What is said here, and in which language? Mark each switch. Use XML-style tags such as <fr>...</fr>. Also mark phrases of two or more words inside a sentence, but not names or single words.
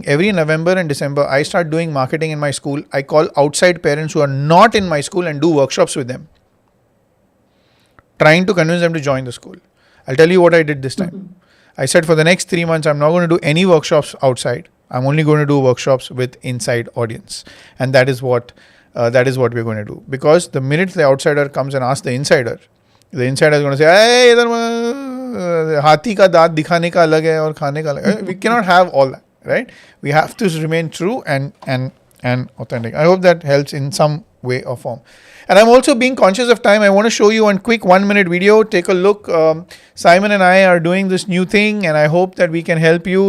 <en>Every November and December, I start doing marketing in my school. I call outside parents who are not in my school and do workshops with them, trying to convince them to join the school. I'll tell you what I did this time. I said, for the next 3 months, I'm not going to do any workshops outside. I'm only going to do workshops with inside audience. And that is what we're going to do. Because the minute the outsider comes and asks the insider is going to say,</en> <hi>hey, हाथी का दांत दिखाने का अलग है और खाने का अलग है.</hi> <en>We cannot have all that, right? We have to remain true and authentic. I hope that helps in some way or form. And I'm also being conscious of time. I want to show you a quick 1-minute video. Take a look. Simon and I are doing this new thing, and I hope that we can help you.</en>